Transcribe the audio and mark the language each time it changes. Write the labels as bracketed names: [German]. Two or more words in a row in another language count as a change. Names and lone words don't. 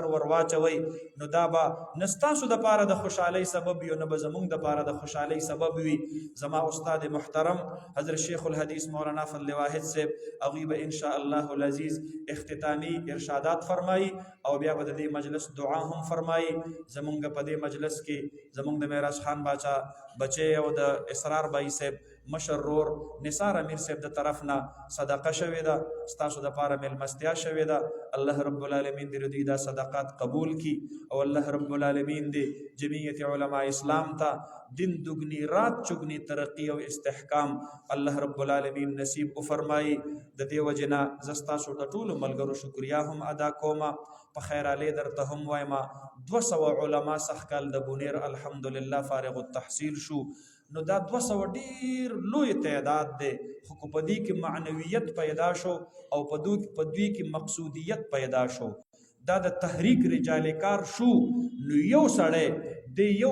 [Pashto] ورواچوي نو دا به نستاسو د پاره د خوشحالي سبب یو نه به زمونږ د پاره د خوشحالي سبب وي زما استاد محترم حضرت شیخ الحدیث مولانا فضل واحد صاحب هغوی به [Arabic] ان شاء الله العزیز [Pashto] اختتامی ارشادات فرمایي او بیا به د دې مجلس دعا هم فرمایي زمونږ په دې مجلس کې زمونږ د معراج خان باچا بچي او د اسرار بای صاحب مشر رور نثار امیر صاحب د طرف نه صدقه شوې ده ستاسو د پاره ملمستیا شوې ده [Arabic] الله رب العالمین [Pashto] دې دا صدقات قبول کی او الله رب العالمین دې جمعیت علماء اسلام ته [Urdu] دین دگنی رات چگنی [Pashto] ترقی او استحکام [Arabic] الله رب العالمین [Pashto] نصیب او فرمایي د دې وجنا زستاسو د ټولو ملګرو شکریا هم ادا کوما په خیر علی درته هم وایما 200 علما سخکل د بونیر الحمدلله فارغ التحصیل شو نو دا 200 ډیر لوی تعداد دی خو په دې کې معنویت پیدا شو او په دوی کې مقصودیت پیدا شو دا د تحریک رجال کار شو نو یو سړی د یو